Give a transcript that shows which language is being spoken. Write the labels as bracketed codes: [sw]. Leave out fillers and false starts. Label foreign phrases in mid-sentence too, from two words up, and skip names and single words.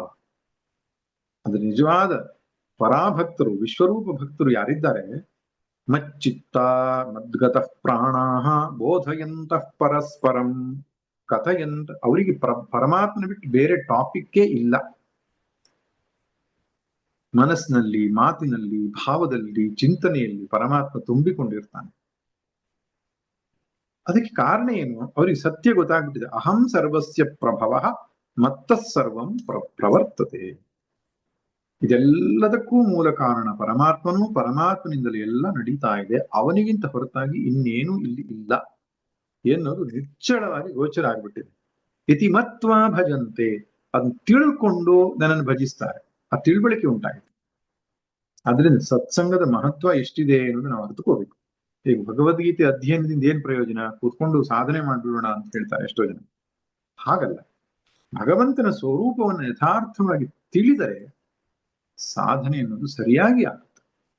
[kn] ಅದು ನಿಜವಾದ ಪರಾಭಕ್ತರು, ವಿಶ್ವರೂಪ ಭಕ್ತರು ಯಾರಿದ್ದಾರೆ, [sa] ಮಚ್ಚಿತ್ತ ಮದ್ಗತಃ ಪ್ರಾಣಾಹ ಬೋಧಯಂತಃ ಪರಸ್ಪರಂ ಕಥಯಂತ, [kn] ಅವರಿಗೆ ಪರಮಾತ್ಮನ ಬಿಟ್ಟು ಬೇರೆ ಟಾಪಿಕ್ಕೇ ಇಲ್ಲ. ಮನಸ್ಸಿನಲ್ಲಿ, ಮಾತಿನಲ್ಲಿ, ಭಾವದಲ್ಲಿ, ಚಿಂತನೆಯಲ್ಲಿ ಪರಮಾತ್ಮ ತುಂಬಿಕೊಂಡಿರ್ತಾನೆ. ಅದಕ್ಕೆ ಕಾರಣ ಏನು? ಅವರಿಗೆ ಸತ್ಯ ಗೊತ್ತಾಗ್ಬಿಟ್ಟಿದೆ. [sa] ಅಹಂ ಸರ್ವಸ್ಯ ಪ್ರಭವ ಮತ್ತಃ ಸರ್ವಂ ಪ್ರವರ್ತತೆ. [kn] ಇದೆಲ್ಲದಕ್ಕೂ ಮೂಲ ಕಾರಣ ಪರಮಾತ್ಮನು. ಪರಮಾತ್ಮನಿಂದಲೇ ಎಲ್ಲ ನಡೀತಾ ಇದೆ. ಅವನಿಗಿಂತ ಹೊರತಾಗಿ ಇನ್ನೇನು ಇಲ್ಲಿ ಇಲ್ಲ ಎನ್ನುವುದು ನಿಚ್ಚಳವಾಗಿ ಗೋಚರ ಆಗ್ಬಿಟ್ಟಿದೆ. [sa] ಇತಿ ಮತ್ವಾ ಭಜಂತೆ, [kn] ಅದನ್ನ ತಿಳ್ಕೊಂಡು ನನ್ನನ್ನು ಭಜಿಸ್ತಾರೆ. ಆ ತಿಳುವಳಿಕೆ ಉಂಟಾಗಿದೆ. ಆದ್ರಿಂದ ಸತ್ಸಂಗದ ಮಹತ್ವ ಎಷ್ಟಿದೆ ಅನ್ನೋದು ನಾವು ಅರ್ಥಕೋಬೇಕು. ಈಗ ಭಗವದ್ಗೀತೆ ಅಧ್ಯಯನದಿಂದ ಏನ್ ಪ್ರಯೋಜನ? ಕೂತ್ಕೊಂಡು ಸಾಧನೆ ಮಾಡ್ಬಿಡೋಣ ಅಂತ ಹೇಳ್ತಾರೆ ಎಷ್ಟೋ ಜನ. ಹಾಗಲ್ಲ. ಭಗವಂತನ ಸ್ವರೂಪವನ್ನು ಯಥಾರ್ಥವಾಗಿ ತಿಳಿದರೆ ಸಾಧನೆ ಅನ್ನೋದು ಸರಿಯಾಗಿ ಆಗುತ್ತೆ.